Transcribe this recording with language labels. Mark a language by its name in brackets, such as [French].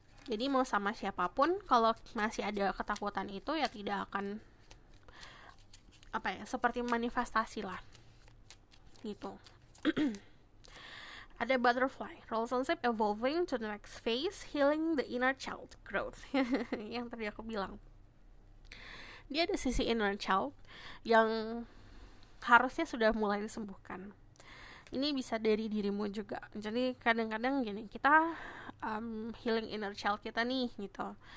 [Indonesian] Jadi mau sama siapapun, kalau masih ada ketakutan itu ya tidak akan seperti manifestasi lah gitu. [English] Ada butterfly, relationship evolving to the next phase, healing the inner child growth. [Indonesian] Yang tadi aku bilang, dia ada sisi inner child yang harusnya sudah mulai disembuhkan. Ini bisa dari dirimu juga. Jadi kadang-kadang gini, kita healing inner child kita nih gitu.